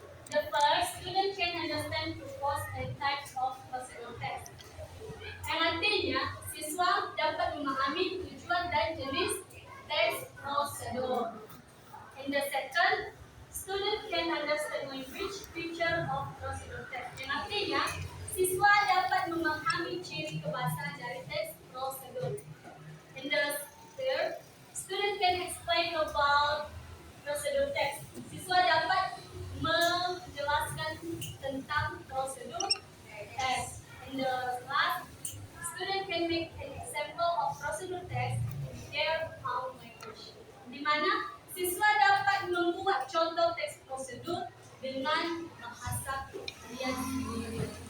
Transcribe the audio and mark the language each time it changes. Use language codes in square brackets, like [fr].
[en] The first, student can understand purpose and types of prosedur text. [id] Yang artinya, siswa dapat memahami tujuan dan jenis teks prosedur. [en] In the second, student can understand language feature of prosedur text. [id] Yang artinya, siswa dapat memahami ciri kebahasaan dari teks prosedur. [en] In the third, student can explain about prosedur text. [id] Siswa dapat menjelaskan tentang prosedur text. [en] In the last, student can make an example of prosedur text in their own language. [id] Di mana siswa dapat membuat contoh teks prosedur dengan bahasa kalian sendiri.